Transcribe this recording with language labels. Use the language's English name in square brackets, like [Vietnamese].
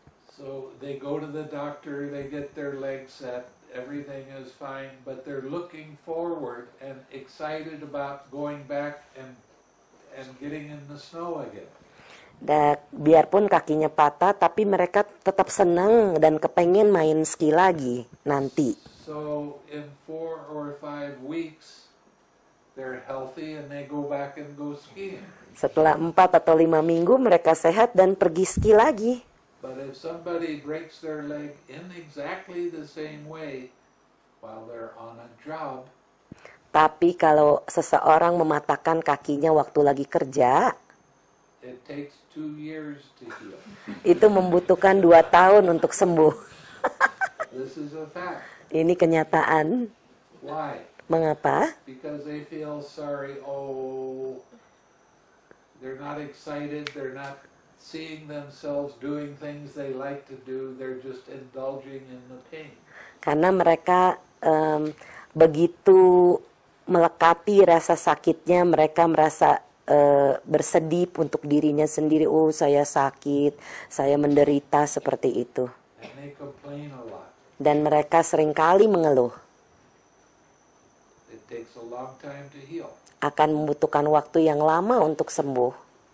[English] So they go to the doctor, they get their legs set, everything is fine, but they're looking forward and excited about going back and getting in the snow again. [Indonesian] Dan biarpun kakinya patah, tapi mereka tetap senang dan kepengen main ski lagi nanti. [English] So in 4 or 5 weeks, they're healthy and they go back and go skiing. [Indonesian] Setelah 4 atau 5 minggu mereka sehat dan pergi ski lagi. [English] But if somebody breaks their leg in exactly the same way while they're on a job, [Indonesian] Tapi kalau seseorang mematahkan kakinya waktu lagi kerja, [English] it takes 2 years to heal. [Indonesian] itu membutuhkan 2 tahun untuk sembuh. [English] This is a fact. [Indonesian] Ini kenyataan. [English] Why? [Indonesian] Mengapa? [English] Because they feel sorry. Oh, they're not excited. They're not seeing themselves doing things they like to do. They're just indulging in the pain. [Indonesian] Karena mereka begitu melekati rasa sakitnya, mereka merasa bersedih untuk dirinya sendiri. Oh, saya sakit, saya menderita, seperti itu. [English] And they complain a lot. [Indonesian] Dan mereka seringkali mengeluh. [English] It takes a long time to heal. [Indonesian] Akan membutuhkan waktu yang lama untuk sembuh.